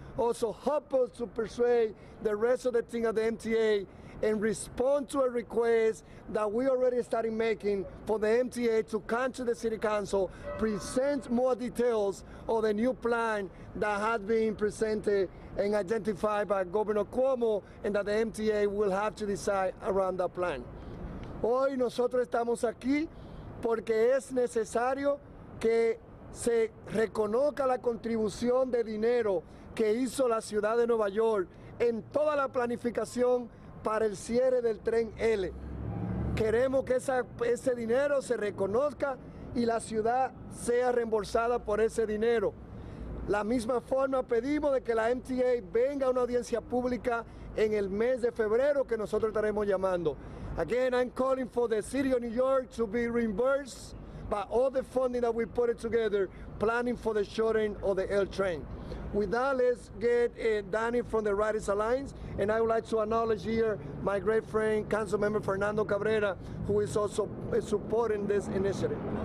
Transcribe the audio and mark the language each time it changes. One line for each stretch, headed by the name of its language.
English: also help us to persuade the rest of the team at the MTA and respond to a request that we already started making for the MTA to come to the City Council, present more details of the new plan that has been presented and identified by Governor Cuomo, and that the MTA will have to decide around that plan.
Spanish: Hoy nosotros estamos aquí porque es necesario que se reconozca la contribución de dinero que hizo la ciudad de Nueva York en toda la planificación para el cierre del tren L. Queremos que ese dinero se reconozca y la ciudad sea reembolsada por ese dinero. La misma forma pedimos de que la MTA venga a una audiencia pública en el mes de febrero que nosotros estaremos llamando.
English: Again, I'm calling for the City of New York to be reimbursed by all the funding that we put it together, planning for the shutting of the L train. With that, let's get Ydanis from the Riders Alliance, and I would like to acknowledge here my great friend, Councilmember Fernando Cabrera, who is also supporting this initiative.